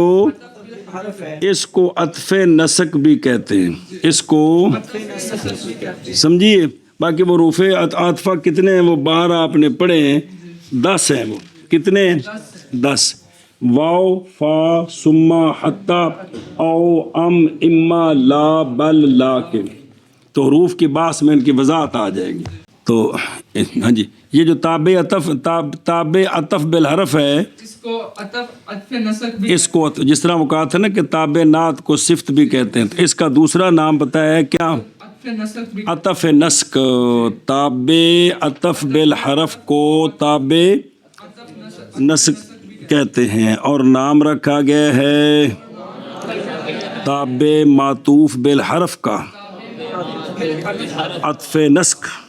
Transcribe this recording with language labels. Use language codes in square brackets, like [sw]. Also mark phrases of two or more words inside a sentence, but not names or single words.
[ur] حرف ہے اس کو عطف نسق بھی کہتے ہیں اس کو سمجھیے. باقی وہ حروف عاطفہ کتنے ہیں وہ باہر آپ نے پڑھے ہیں 10 ہیں. وہ کتنے ہیں 10 [ar] واو فا سما حتی او ام اما لا بل لاکن. [ur] تو حروف کی باس میں ان کی وضاحت آ جائے گی. تو ہاں جی یہ جو تابع عطف بالحرف ہے اس کو عطف نسق بھی اس کو جس طرح وہ کہا تھا نا کہ تابع نعت کو صفت بھی کہتے ہیں تو اس کا دوسرا نام بتایا ہے کیا عطف نسق بھی عطف نسق، تابع عطف بالحرف کو تابع نسق کہتے ہیں. اور نام رکھا گیا ہے تابع معطوف بالحرف کا عطف نسق.